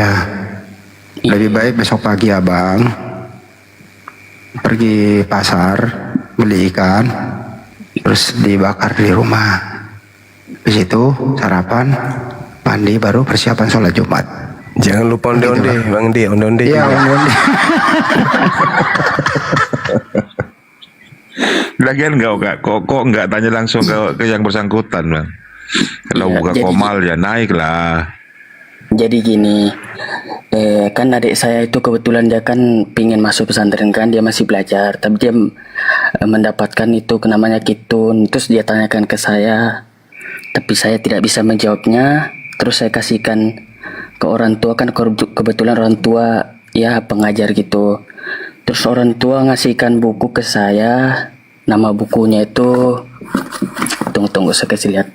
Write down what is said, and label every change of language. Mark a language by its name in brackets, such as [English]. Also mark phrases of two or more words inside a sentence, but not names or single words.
[Indonesian] Lebih baik besok pagi abang pergi pasar beli ikan terus dibakar di rumah. Di situ sarapan, mandi, baru persiapan sholat Jumat. Jangan lupa onde-onde, Bang Di, onde-onde. Iya, onde-onde. Lagian kok nggak tanya langsung ke yang bersangkutan, Bang. Kalau Iya, buka jadi- komal ya naik lah. Jadi gini, kan adik saya itu kebetulan dia kan pingin masuk pesantren kan, dia masih belajar, tapi dia mendapatkan itu namanya kitun, terus dia tanyakan ke saya, tapi saya tidak bisa menjawabnya, terus saya kasihkan ke orang tua kan kebetulan orang tua ya pengajar gitu, terus orang tua ngasihkan buku ke saya, nama bukunya itu, tunggu saya kasih lihat.